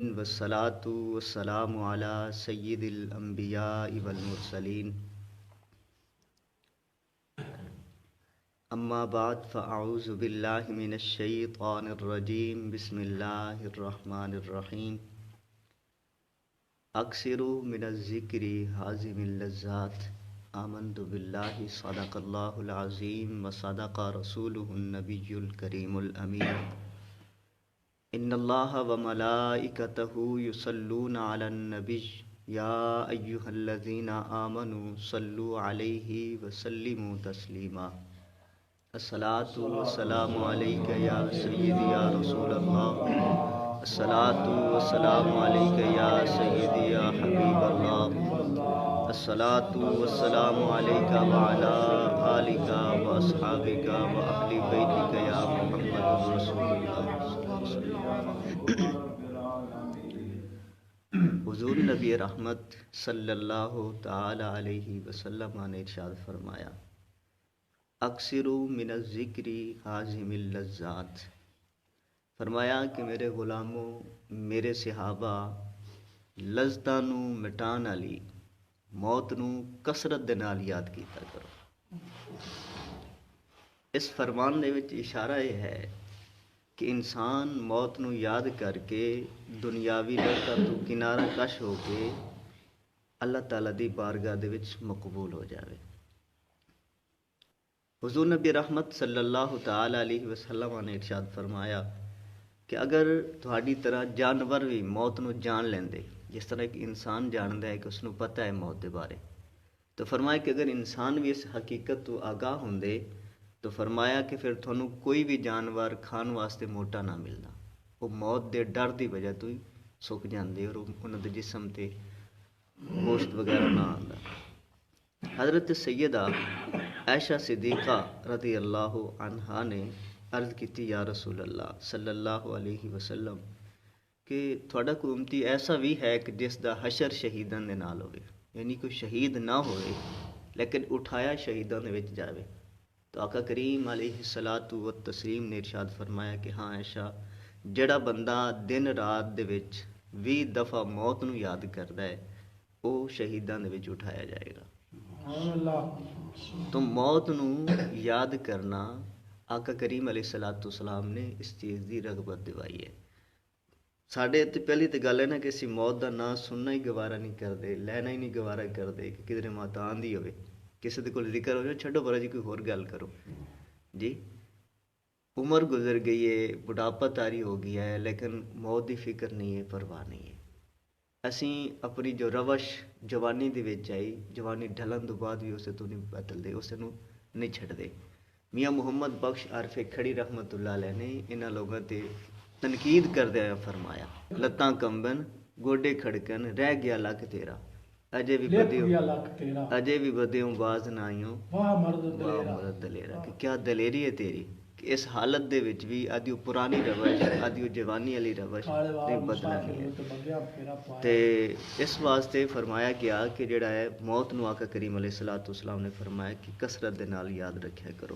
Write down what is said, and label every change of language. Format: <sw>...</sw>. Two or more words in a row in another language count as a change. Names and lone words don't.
<ar>والصلاة والسلام على سید الانبیاء والمرسلین اما بعد فاعوذ باللہ من الشیطان الرجیم بسم اللہ الرحمن الرحیم اکثروا من الذکر حازم اللذات آمنت باللہ صدق اللہ العظیم وصدق رسولہ النبی الکریم الامین ان اللہ وملائکتہ یصلون علی النبی یا ایہا الذین آمنوا صلوا علیہ وسلموا تسلیما الصلاۃ والسلام علیک یا سیدی یا رسول اللہ الصلاۃ والسلام علیک یا سیدی یا حبیب اللہ الصلاۃ والسلام علیک وعلی آلک واصحابک واہل بیتک یا محمد رسول اللہ</ar> <pa>حضور نبی رحمت</pa> <ar>صلی اللہ تعالی علیہ وسلم</ar> <pa>نے ارشاد فرمایا</pa> <ar>اکثروا من الذکر حازم اللذات،</ar> <pa>فرمایا کہ میرے غلاموں، میرے صحابہ، لذتاں نوں مٹان والی موت نوں کثرت دے نال یاد کیتا کرو۔ اس فرمان دے وچ اشارہ یہ ہے کہ انسان موت نوں یاد کر کے دنیاوی لذتاں تو کنارہ کش ہو کے اللہ تعالیٰ دی بارگاہ دے وچ مقبول ہو جاوے۔ حضور نبی رحمت</pa> <ar>صلی اللہ تعالی علیہ وسلم</ar> <pa>نے ارشاد فرمایا کہ اگر تہاڈی طرح جانور بھی موت نوں جان لیندے، جس طرح ایک انسان جاندا ہے کہ اس نوں پتہ ہے موت دے بارے، تو فرمایا کہ اگر انسان بھی اس حقیقت تو آگاہ ہوندے تو فرمایا کہ پھر تھانوں کوئی بھی جانور کھان واسطے موٹا نہ ملنا، وہ موت دے ڈر دی وجہ تو ہی سک جاندے اور انہاں دے جسم تے گوشت وغیرہ نہ آندا۔ حضرت سیدہ عائشہ صدیقہ</pa> <ar>رضی اللہ عنہا</ar> <pa>نے عرض کیتی</pa> <ar>یا رسول اللہ صلی اللہ علیہ وسلم</ar> <pa>کہ تھوڑا کوئی امتی ایسا بھی ہے کہ جس دا حشر شہیدان دے نال ہوئے، یعنی کوئی شہید نہ ہوئے لیکن اٹھایا شہیدان دے وچ جاوے۔ تو آقا کریم</pa> <ar>علیہ الصلاۃ والتسلیم</ar> <pa>نے ارشاد فرمایا کہ ہاں عائشہ، جڑا بندہ دن رات دے وچ 20 دفعہ موت نوں یاد کردا ہے وہ شہیدان دے وچ اٹھایا جائے گا۔ تو موت نوں یاد کرنا آقا کریم</pa> <ar>علیہ الصلاۃ والسلام</ar> <pa>نے اس چیز دی رغبت دوائی ہے۔ ساڈے تے پہلی تے گل ہے نا کہ اسی موت دا نام سننا ہی گوارا نہیں کردے، لینا ہی نہیں گوارا کردے کہ کدھر موت آندی ہوئے، کسی دے کول ذکر ہو جائے چھڈو پرا جی کوئی ہور گل کرو جی۔ عمر گزر گئی ہے، بڑھاپا طاری ہو گیا ہے، لیکن موت دی فکر نہیں ہے، پرواہ نہیں ہے۔ اسی اپنی جو روش جوانی دے وچ آئی، جوانی ڈھلن تو بعد بھی اسے تو نہیں بدل دے، اسے نوں نہیں چھڈ دے۔ میاں محمد بخش عارف کھڑی</pa> <ar>رحمت اللہ علیہ</ar> <pa>نے انہاں لوگاں تے تنقید کردے ہوئے فرمایا لتاں کمبن گوڈے کھڑکن رہ گیا لک تیرا، اجے بھی بدیوں باز نہ آئیوں واہ مرد دلیرا، کہ کیا دلیری ہے تیری کہ اس حالت دے وچ بھی آدھی پرانی روش، آدھی جوانی والی روش نہیں بدلنی ہے۔ تے اس واسطے فرمایا گیا کہ جڑا ہے موت نو آقا کریم</pa> <ar>علیہ الصلوۃ والسلام</ar> <pa>نے فرمایا کہ کثرت دے نال یاد رکھیا کرو۔</pa>